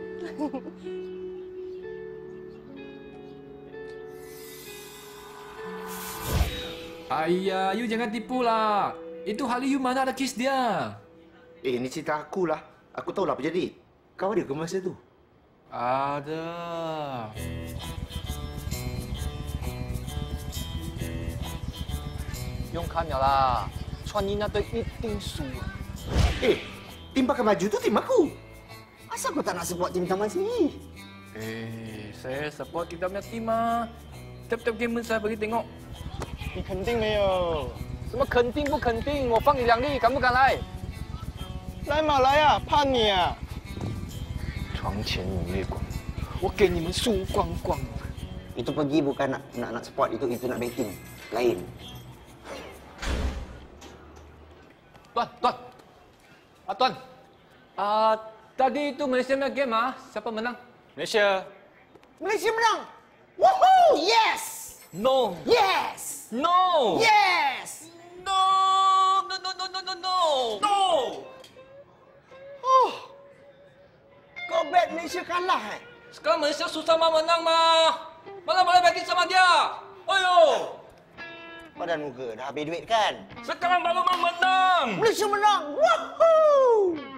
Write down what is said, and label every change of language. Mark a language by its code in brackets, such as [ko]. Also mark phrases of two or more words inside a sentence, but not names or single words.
[ms] Ayah, you jangan tipu lah. Itu hari you mana ada kiss dia. Ini cerita aku lah. Aku tahu lah apa jadi. Kau ada ke masa tu? Ada. [zh] 用看了啦，穿你那队一定输。 [ms] Tim pakai baju tu tim aku. Asal kau tak nak support tim taman sendiri? Saya support kita punya tim ah. Tiap-tiap game saya bagi tengok. [zh] 你肯定没有？什么肯定不肯定？我放你2粒，敢不敢来？来嘛来啊，怕你啊！床前明月光，我给你们输光光。 [ms] Itu pergi bukan nak support, itu nak betting. Lain. Tuan. Tadi itu Malaysia punya game ah, siapa menang? Malaysia. Malaysia menang. [en] Woohoo! Yes! No. Yes! No. Yes! No. No. No. No. No. No. No. No. [ms] Oh. Kau bet Malaysia kalah Sekarang Malaysia susah menang mah. Mana boleh betting sama dia? Ayo. Badan muka dah habis duit kan? Sekarang baru menang. Malaysia menang. Woohoo!